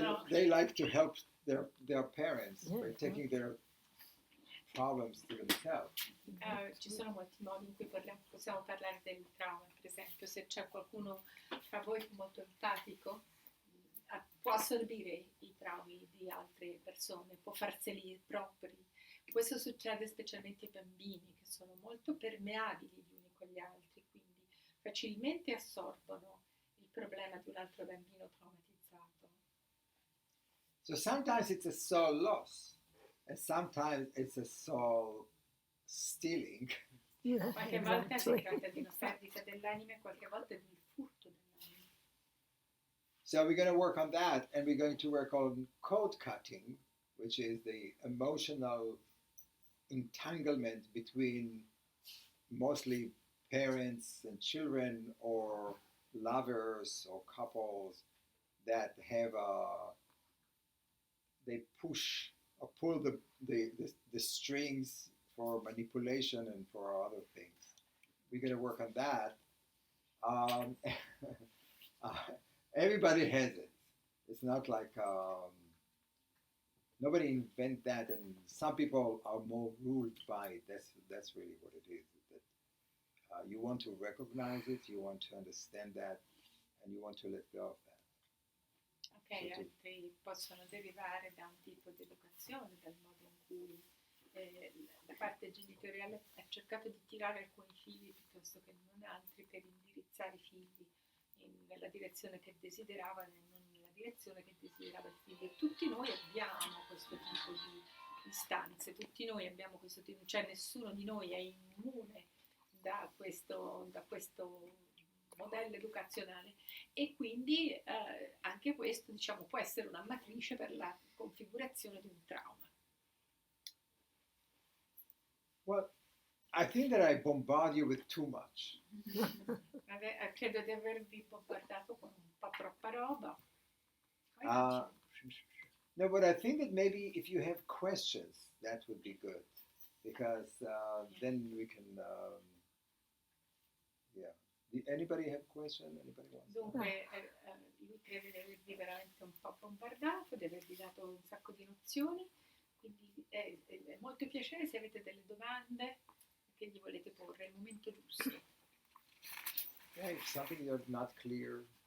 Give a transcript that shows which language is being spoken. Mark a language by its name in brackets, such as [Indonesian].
[English] They like to help their parents by taking their problems to themselves. [Italian] Ci sono molti modi in cui possiamo parlare del trauma, per esempio se c'è qualcuno tra voi molto empatico può assorbire i traumi di altre persone, può farseli propri. Questo succede specialmente ai bambini che sono molto permeabili gli uni con gli altri, quindi facilmente assorbono il problema di un altro bambino traumatizzato. [English] So sometimes it's a soul loss, and sometimes it's a soul stealing. Yeah, [Italian] Qualche volta si [English] exactly. [Italian] tratta di una perdita dell'anima e qualche volta di un furto dell'anima. [English] So we're going to work on that, and we're going to work on code cutting, which is the emotional entanglement between mostly parents and children or lovers or couples that have they push or pull the strings for manipulation and for other things. We're going to work on that. Everybody has it. It's not like nobody invent that, and some people are more ruled by it. That's really what it is. That you want to recognize it, you want to understand that, and you want to let go of that. [Italian] Ok, altri possono derivare da un tipo di educazione, dal modo in cui la parte genitoriale ha cercato di tirare alcuni figli piuttosto che non altri per indirizzare i figli nella direzione che desideravano e non nella direzione che desiderava il figlio. E tutti noi abbiamo questo tipo di istanze, tutti noi abbiamo questo tipo, cioè nessuno di noi è immune da questo modello educazionale e quindi anche questo diciamo può essere una matrice per la configurazione di un trauma. [English] Well, I think that I bombard you with too much. [Italian] Credo di avervi bombardato con un po' troppa roba. [English] No, but I think that maybe if you have questions, that would be good, because then we can. Yeah. Anybody have question? Anybody wants? [Italian] Dunque, lui crede di avervi veramente un po' bombardato, di avervi dato un sacco di nozioni, quindi è molto piacere se avete delle domande che gli volete porre, è il momento giusto. [English] Okay, something you're not clear.